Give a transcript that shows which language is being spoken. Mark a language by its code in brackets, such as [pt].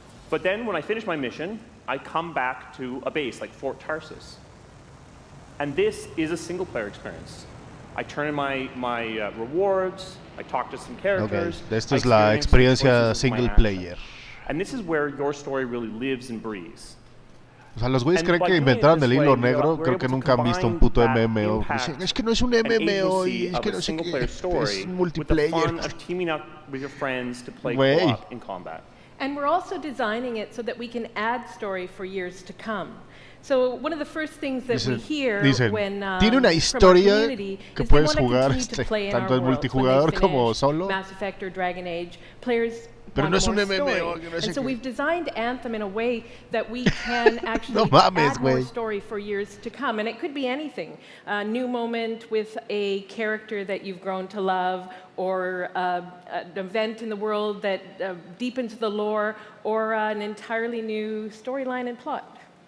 [en] But then when I finish my mission, I come back to a base like Fort Tarsus. And this is a single player experience. I turn in my rewards, I talk to some characters. [es] Okay. Esta es la experiencia single player. [en] And this is where your story really lives and breathes. [es] O sea, los güeyes creen que inventaron el hilo negro, creo que nunca han visto un puto MMO. Dicen, es que no es un MMO y es que no sé qué, es multiplayer. Güey. [en] And we're also designing it so that we can add story for years to come. So one of the first things that we hear when [es] tiene una historia que puedes jugar tanto en multijugador como solo. [en] Mass Effect or Dragon Age, players [es] Pero no es un MMO. [en] And so we've designed Anthem in a way that we can actually add more story for years to come. And it could be anything. A new moment with a character that you've grown to love, or an event in the world that deepens the lore, or an entirely new storyline and plot.